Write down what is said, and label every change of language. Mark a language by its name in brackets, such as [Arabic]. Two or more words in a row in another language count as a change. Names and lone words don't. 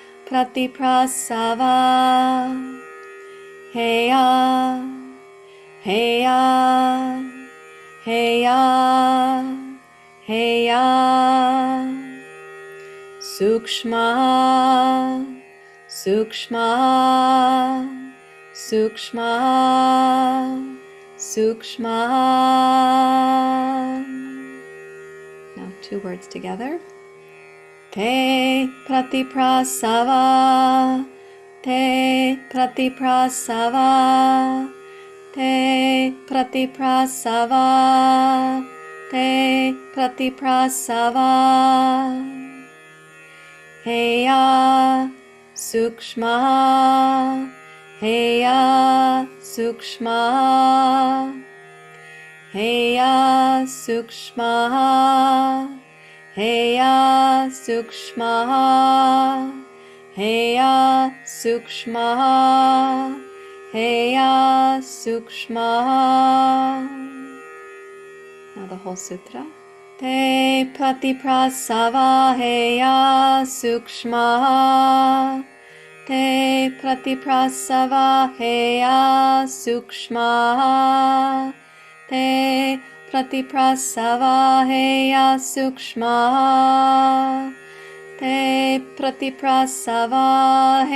[Sanskrit] प्रतिप्रसव, हेय, हेय, हेय, हेय, सूक्ष्म, सूक्ष्म, सूक्ष्म, सूक्ष्म. [English] Now 2 words together. [Sanskrit] ते प्रतिप्रसव, ते प्रतिप्रसव, ते प्रतिप्रसव, ते प्रतिप्रसव, हेय सूक्ष्म, हेय सूक्ष्म, हेय सूक्ष्म, हेय सूक्ष्म, हेय सूक्ष्म, हेय सूक्ष्म. [English] Now the whole sutra. [Sanskrit] ते प्रतिप्रसव हेय सूक्ष्म, ते प्रतिप्रसव हेय सूक्ष्म, ते प्रतिप्रसव हेय सूक्ष्म, ते प्रतिप्रसव